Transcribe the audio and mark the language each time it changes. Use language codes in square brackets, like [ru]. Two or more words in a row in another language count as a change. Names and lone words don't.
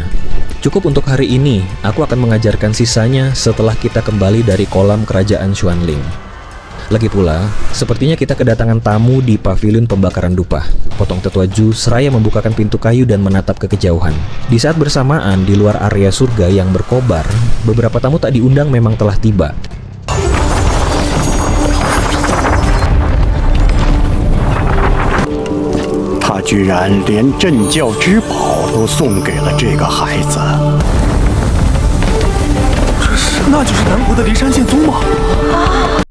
[id] Cukup untuk hari ini, aku akan mengajarkan sisanya setelah kita kembali dari kolam kerajaan Xuanling. Lagi pula, sepertinya kita kedatangan tamu di pavilion pembakaran dupa. Potong Tetua Ju seraya membukakan pintu kayu dan menatap ke kejauhan. Di saat bersamaan, di luar area surga yang berkobar, beberapa tamu tak diundang memang telah tiba. [zh] Ta居然连镇教之宝都送给了这个孩子。那就是南国的骊山剑宗吗？